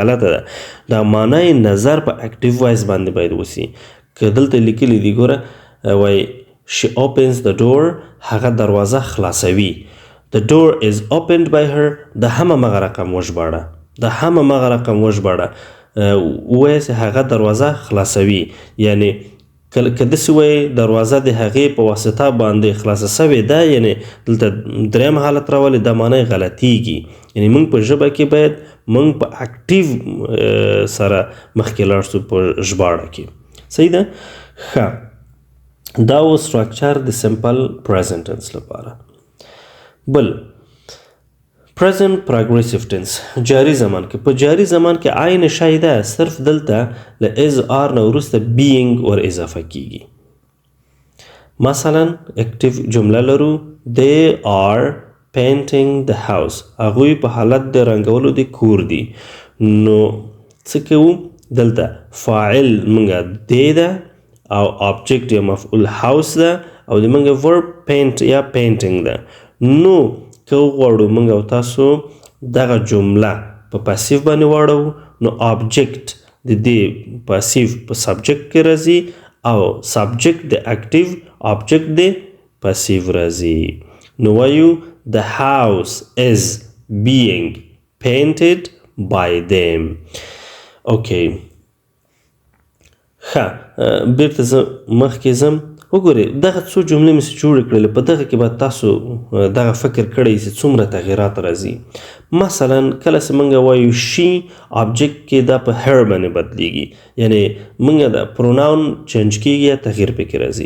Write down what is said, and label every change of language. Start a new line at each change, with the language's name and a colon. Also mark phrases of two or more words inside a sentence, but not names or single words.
Pashto: غلطه ده. دا معنی نظر په
English: active voice
Pashto: باندې باید وسی. که دلته لیکلی دی ګوره وایي
English: she opens the door،
Pashto: هغه دروازه خلاصوي.
English: the door is opened by her،
Pashto: د همه مغه رقم وژباړه، د همه مغه رقم وژباړه. ووایه چې هغه دروازه خلاصوي، یعنی که داسې وایې دروازه د هغې په واسطه باندې خلاصه سوې ده، یعنی دلته دریم حالت راولي، دا معنی غلطیږي. یعنی موږ په ژبه کې باید موږ په اکټیو سره مخکې لاړ سو په ژباړه کې. صحیح ده؟ ښه، دا و سټرکچر د
English: simple present tense
Pashto: لپاره. بل
English: present progressive tense
Pashto: جاری زمان کې. په جاری زمان کې عین شی ده، صرف دلته له
English: is are
Pashto: نه وروسته being ور اضافه کیږي. مثلا اکټیو جمله لرو
English: they are painting the house،
Pashto: هغوی په حالت د رنګولو د کور دي. نو څه کوو؟ دلته فاعل منګه دی ده او object یا مفعول house ده او د منګه
English: verb paint
Pashto: یا painting ده. نو که وغواړو موږ او تاسو دغه جمله په پاسیو باندې واړو، نو آبجکت د دې پاسیو په سبجکت کې راځي او سبجکت د اکټیو، آبجکت د پاسیو راځي. نو وایو
English: the house is being painted by them.
Pashto: اوکې، ښه، بیرته زه مخکې ځم. وګورئ دغه څو جملې مې جوړې کړلې، په دغه کې به تاسو دغه فکر کړی چې څومره تغییرات راځي. مثلا کله چې موږ وایو شي، آبجکت کې دا په هر باندې بدلیږي، یعنی موږ د
English: pronoun change
Pashto: کیږي یا تغییر پکې راځي.